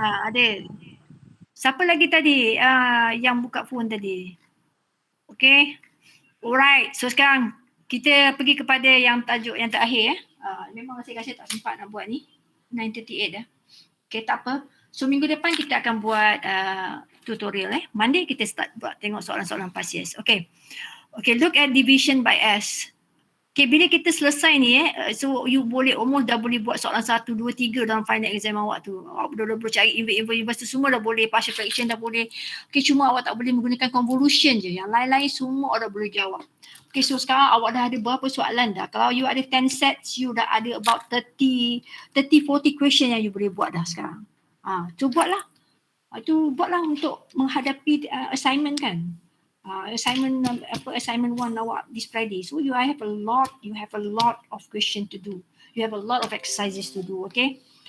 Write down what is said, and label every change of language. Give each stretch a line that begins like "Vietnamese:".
Malay: Ada. Siapa lagi tadi yang buka phone tadi? Okay. Alright. So sekarang kita pergi kepada yang tajuk yang terakhir. Memang saya rasa tak sempat nak buat ni. 9:38 dah. Okay, tak apa. So minggu depan kita akan buat tutorial. Monday kita start buat tengok soalan-soalan past years. Okay.
English: Okay, look at division by S.
Malay: Okay, bila kita selesai ni so you boleh almost dah boleh buat soalan 1, 2, 3 dalam final exam awak tu. Awak dah boleh cari inverse tu semua dah boleh, partial fraction dah boleh. Okay, cuma awak tak boleh menggunakan convolution je. Yang lain-lain semua awak dah boleh jawab. Okay, so sekarang awak dah ada berapa soalan dah? Kalau you ada 10 sets, you dah ada
English: about 30, 40 question
Malay: yang you boleh buat dah sekarang. So buatlah. Itu buatlah untuk menghadapi assignment kan.
English: Assignment assignment 1 awak this Friday. So you have a lot of question to do. You have a lot of exercises to do, okay?